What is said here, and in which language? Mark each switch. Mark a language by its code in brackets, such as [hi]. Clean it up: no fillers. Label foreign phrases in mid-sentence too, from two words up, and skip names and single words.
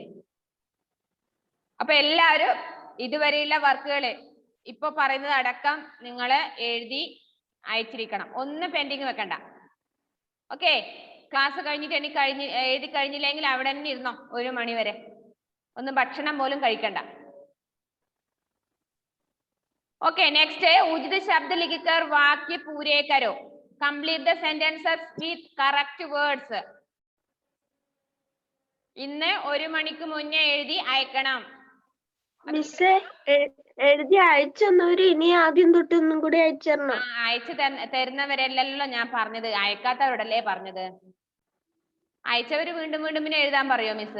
[ml] അപ്പൊ എല്ലാവരും ഇതുവരെയുള്ള വർക്കുകള് ഇപ്പൊ പറയുന്നത് അടക്കം നിങ്ങൾ എഴുതി അയച്ചിരിക്കണം. ഒന്നും പെൻഡിങ് വെക്കണ്ട. ഓക്കെ, ക്ലാസ് കഴിഞ്ഞിട്ട് എനിക്ക് എഴുതി കഴിഞ്ഞില്ലെങ്കിൽ അവിടെ തന്നെ ഇരുന്നോ 1 മണി വരെ. ഒന്നും ഭക്ഷണം പോലും കഴിക്കണ്ട. [en] okay next [hi] है उचित शब्द लिखकर वाक्य पूरे करो. [en] Complete the sentences with correct words. [ml] ഇന്ന് 1 മണിക്ക് മുന്നേ എഴുതി അയക്കണം. മിസ്സേ എഴുതി അയച്ചെന്നവര് ഇനി ആദ്യം തൊട്ട് ഒന്നും കൂടി അയച്ചു തരണം. അയച്ചു തരുന്നവരല്ലല്ലോ ഞാൻ പറഞ്ഞത്, അയക്കാത്തവരോടല്ലേ പറഞ്ഞത്. അയച്ചവര് വീണ്ടും വീണ്ടും പിന്നെ എഴുതാൻ പറയോ മിസ്?